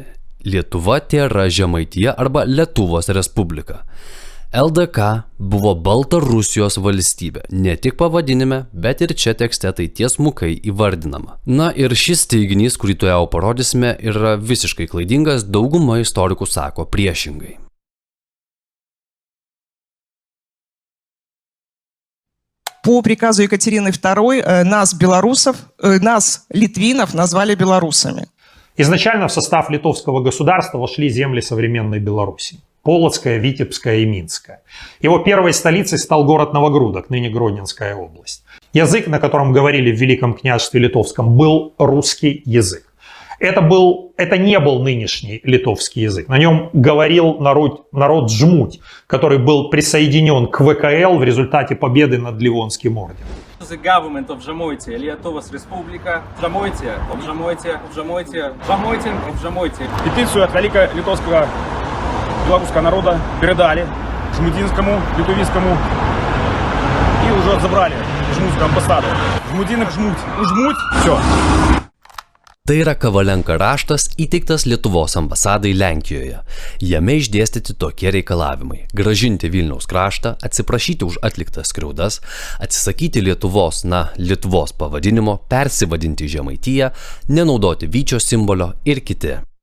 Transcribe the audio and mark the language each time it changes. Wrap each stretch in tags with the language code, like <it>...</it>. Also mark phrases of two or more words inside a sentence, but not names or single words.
<lt>Lietuva tėra Žemaitija arba Lietuvos Respublika. LDK buvo Baltarusijos valstybė, ne tik pavadinime, bet ir čia tekste tai tiesmukai įvardinama. Na ir šis teiginys, kurį tuojau parodysime, yra visiškai klaidingas, dauguma istorikų sako priešingai.</lt> <ru>По приказу Екатерины II нас, белорусов, нас, литвинов, назвали белорусами. Изначально в состав литовского государства вошли земли современной Беларуси. Полоцкая, Витебская и Минская. Его первой столицей стал город Новогрудок, ныне Гродненская область. Язык, на котором говорили в Великом княжестве Литовском, был русский язык. Это не был нынешний литовский язык. На нем говорил народ Жмуть, который был присоединен к ВКЛ в результате победы над Ливонским орденом.</ru> <en>The government of Žemaitija, Lietuvos Respublika, Žemaitija, Žemaitin.</en> <ru>Петицию от великого литовского белорусского народа передали жмутинскому, литовскому и уже забрали жмутскую амбассаду. Жмутинок жмуть. Жмуть, все.</ru> <lt>Tai yra Kavalenka raštas įteiktas Lietuvos ambasadai Lenkijoje. Jame išdėstyti tokie reikalavimai – grąžinti Vilniaus kraštą, atsiprašyti už atliktas skriaudas, atsisakyti Lietuvos pavadinimo, persivadinti Žemaitiją, nenaudoti vyčio simbolio ir kiti.</lt>